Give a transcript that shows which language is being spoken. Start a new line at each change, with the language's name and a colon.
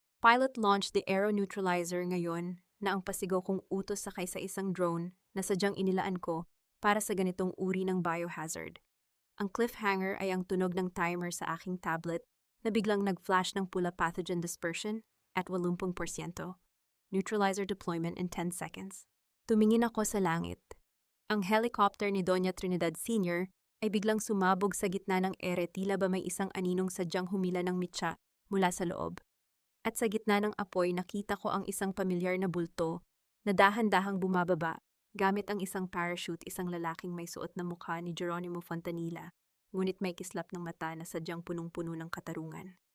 English: Pilot launched the Aero Neutralizer
Filipino: ngayon na ang pasigaw kong utos sa kaisa-isang drone na sadyang inilaan ko para sa ganitong uri ng biohazard. Ang cliffhanger ay ang tunog ng timer sa aking tablet na biglang nag-flash ng pula,
English: pathogen dispersion at 80%. Neutralizer deployment in 10 seconds.
Filipino: Tumingin ako sa langit. Ang helicopter ni Doña Trinidad Sr. ay biglang sumabog sa gitna ng ere, tila ba may isang aninong sadyang humila ng mitsa mula sa loob. At sa gitna ng apoy, nakita ko ang isang pamilyar na bulto na dahan-dahang bumababa gamit ang isang parachute, isang lalaking may suot na mukha ni Geronimo Fontanilla, ngunit may kislap ng mata na sadyang punong-puno ng katarungan.